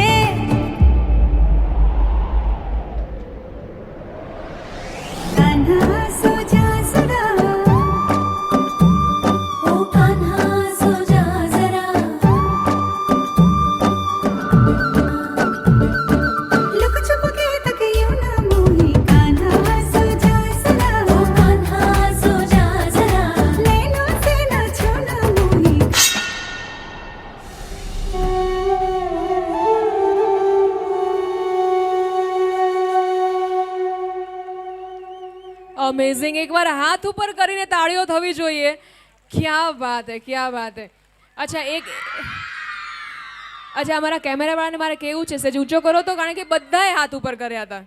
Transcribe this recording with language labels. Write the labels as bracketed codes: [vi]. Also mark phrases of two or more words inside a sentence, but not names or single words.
[hi] कान्हा सो जा जरा, ओ कान्हा सो जा जरा, लुक छुप के तक यूं ना मोही। कान्हा सो जा जरा, ओ कान्हा सो जा जरा, नैनों से ना छूना मोही। [gu] અમેઝિંગ. એકવાર હાથ ઉપર કરીને તાળીઓ થવી જોઈએ. [hi] क्या बात है, क्या बात है. [gu] અચ્છા અમારા કેમેરાવાળાને મારે કેવું છે, સેજ ઊંચો કરો તો, કારણ કે બધાએ હાથ ઉપર કર્યા હતા.